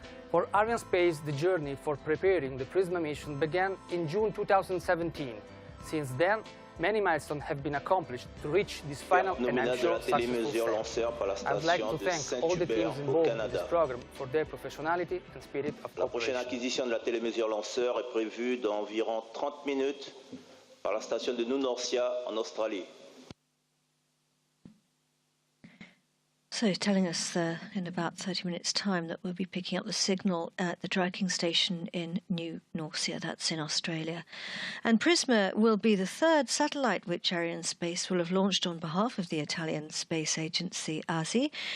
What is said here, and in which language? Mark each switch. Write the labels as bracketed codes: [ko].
[en] For Arianespace, the journey for preparing the PRISMA mission began in June 2017. Since then, many milestones have been accomplished to reach this final and I'm sure successful step. I would like to thank all the teams involved in this program for their professionality and spirit of cooperation. [fr] La prochaine acquisition de la télémesure lanceur est prévue dans environ 30 minutes par la station de Norcia en Australie. [en] So telling us in about 30 minutes' time that we'll be picking up the signal at the tracking station in New Norcia, that's in Australia. And PRISMA will be the third satellite which Arianespace will have launched on behalf of the Italian space agency ASI.